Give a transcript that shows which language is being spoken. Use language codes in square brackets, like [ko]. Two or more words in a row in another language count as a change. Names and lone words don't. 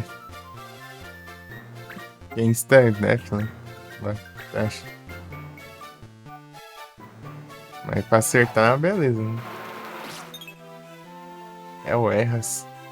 [pt] Que é [en] instant death, [pt] né? Lá, acho. Mas pra acertar, beleza, né? É o Erras.